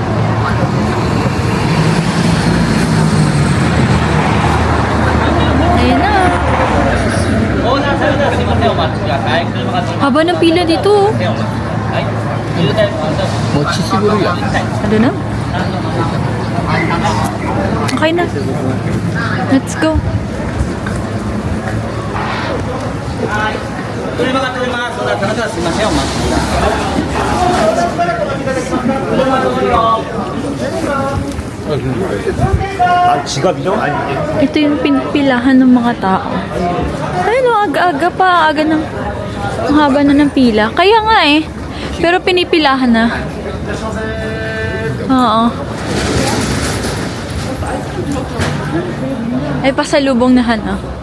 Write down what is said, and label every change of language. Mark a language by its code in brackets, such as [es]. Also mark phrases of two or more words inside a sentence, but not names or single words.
[tl] Ayun na. Haba ng pila dito, oh. Mochi siguro yan. Ano na? Okay na. [en] Let's go. [ko] 지갑이죠? 아니 이게 [tl] Ito yung pinpilahan ng mga tao. Ayun o, aga-aga pa. Aga ng, ang haba na ng pila. Kaya nga eh. Pero pinipilahan na. Oo. Ay, pasalubong na han, ah.